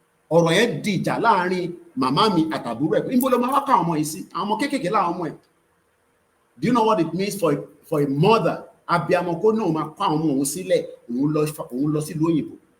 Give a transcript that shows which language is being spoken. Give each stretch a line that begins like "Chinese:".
Yoruba: Ọ̀rọ̀ yẹn di ìjà láàrin màmá mi àtàbúrò ẹ̀. Níbo ló máa wá ká àwọn ọmọ yìí sí? Àwọn ọmọ kéékèèké láwọn ọmọ ẹ̀.
English: Do you know what it means for a mother?
Yoruba: Abiyamọ kó náà máa kó àwọn ọmọ òun sílẹ̀, òun lọ sí ìlú òyìnbó.